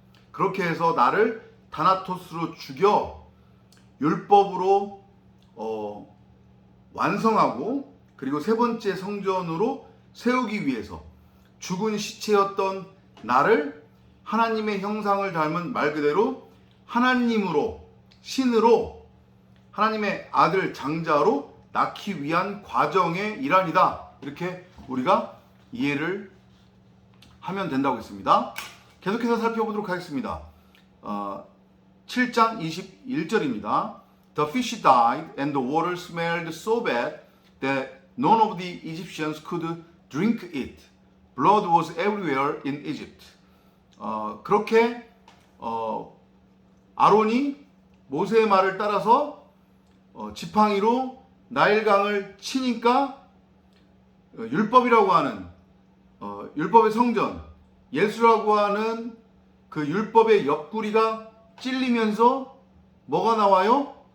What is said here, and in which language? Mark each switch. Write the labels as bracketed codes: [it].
[ko] 그렇게 해서 나를 다나토스로 죽여 율법으로 완성하고 그리고 세 번째 성전으로 세우기 위해서 죽은 시체였던 나를 하나님의 형상을 닮은 말 그대로 하나님으로, 신으로, 하나님의 아들 장자로 낳기 위한 과정의 일환이다. 이렇게 우리가 이해를 하면 된다고 했습니다. 계속해서 살펴보도록 하겠습니다. 7장 21절입니다. [en] The fish died and the water smelled so bad that none of the Egyptians could drink it. Blood was everywhere in Egypt. [ko] 그렇게 아론이 모세의 말을 따라서 지팡이로 나일강을 치니까 율법이라고 하는 율법의 성전, 예수라고 하는 그 율법의 옆구리가 찔리면서 뭐가 나와요?